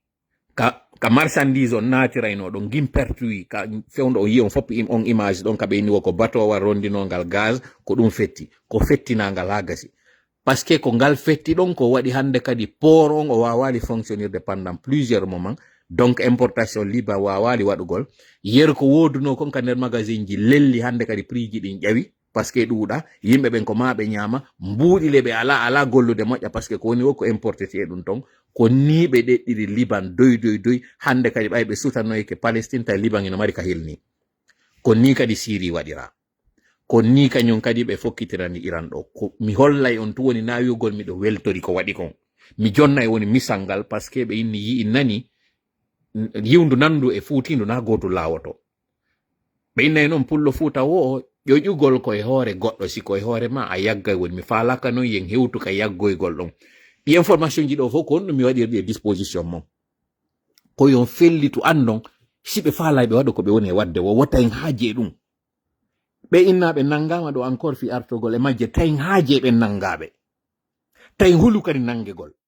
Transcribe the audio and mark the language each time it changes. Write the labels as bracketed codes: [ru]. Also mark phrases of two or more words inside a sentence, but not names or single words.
[ff] ka marchandise on natirayno ɗon gimpertuyi ka fewdo o yi on fop on image ɗon ka ɓe niwo ko batowa rondinogal gaz ko ɗum fetti ko fettinagal ha gasi [fr] par ce que [ff] ko ngal fetti ɗon ko waɗi hande kadi port on o wawali fonctionnirde [fr] pendant plusieurs moments donc importation [ff] Liban wawali waɗugol yer ko woduno kon ka nder magazine ji lelli hande kadi prix ji ɗin ƴawi [fr] par ce que [ff] ɗuuɗa yimɓe ɓen ko maɓe ñama mbuuɗile ɓe ala gollude moƴƴa [fr] par ce que [ff] ko woni wo ko importete ɗum ton ko ni ɓe ɗeɗɗiri Liban doy hande kadi ɓay ɓe sutanoyke Palestine tawi Liban ina mari ka hilni ko ni kadi Syrie waɗira ko ni kañum kadi ɓe fokkitirani Iran ɗo ko mi hollay on tu woni nawiyugol miɗo weltori ko waɗi kon mi jonna e woni misal ngal par ce que ɓe inni yi nani yiwndu nandu e fuutindu na goto lawoto ɓe innayi noon pullo Fuuta wo ƴoƴugol koye hoore goɗɗo si koye hoore ma a yaggay woni mi falaka noon yen hewtu ka yaggoygol ɗon ɗi information ji ɗo fof ko on ɗum mi waɗirɗi e disposition mon ko yon fellitu andon si ɓe faalay ɓe waɗa ko ɓe woni e wadde wo tayin haaje ɗum ɓe innaɓe nangama ɗo encore fi artogol e majje tayin haaje ɓe nangaɓe tayin hulu kadi nangegol